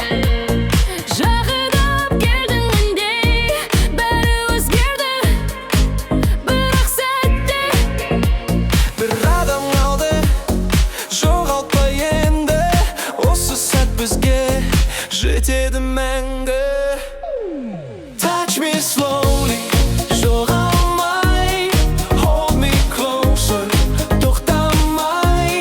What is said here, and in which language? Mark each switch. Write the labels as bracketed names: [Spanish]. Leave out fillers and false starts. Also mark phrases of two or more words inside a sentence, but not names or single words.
[Kazakh] Жағылып келдің мендей, бәрі өзгерді бір-ақ сәтте. Бір адам қалды, жоғалтпа енді, осы сәт бізге жетеді мәңгі. [English] Touch me slowly, жоғалмай, hold me closer, [Kazakh] тоқтамай.